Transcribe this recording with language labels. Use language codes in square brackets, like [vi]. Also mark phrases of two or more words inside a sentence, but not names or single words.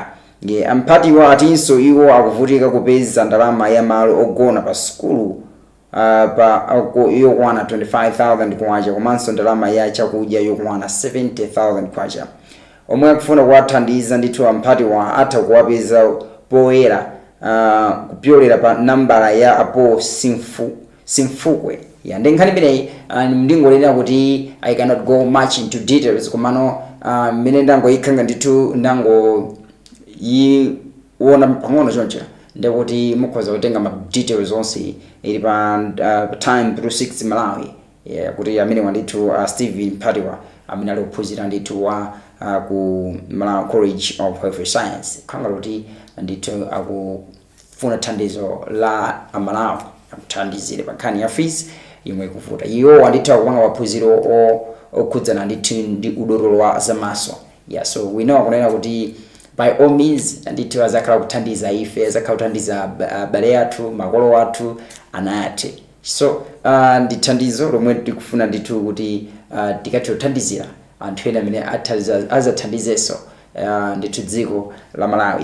[ny] Yeah, Mpati wa atinso iwo akuvutika kupeza ndalama ya malo ogona pa skulu yokwana 25,000 kwacha komanso ndalama ya chakudya yokwana 70,000 kwacha. Omwe akufuna kuwathandiza ndithu Mpati wa atha kuwapeza poyera kupyolera pa nambala ya apo Simfukwe. Yeah, ndi nkhani imeneyi ndingolera kuti [en] I cannot go much into details [ny] komano mmene ndangoyikhanga ndithu yiona pang'ono choncha ndikuti mukhoza kutenga ma details onse ili pa Time 360 Malawi. Yeah, kuti amene wandithu Stephen Mpati amene ali kuphunzira ndithu wa ku Malawi College of Health Science khanga kuti ndithu akufuna thandizo la Malawi akuthandizire pa nkhani ya fees yomwe kuvuta. Iyo wandithu akupanga maphunziro okhudzana ndithu ndi udotolo wa zamaso. Yeah, [en] so we know [ny] kunena kuti [en] by all means [ny] ndithu azakhala kuthandiza ife, azakhala kuthandiza abale athu, makolo athu, ana athu. So ndithandizo lomwe tikufuna ndithu kuti tikathe kuthandizira anthu ena amene azathandizenso ndithu dziko la Malawi.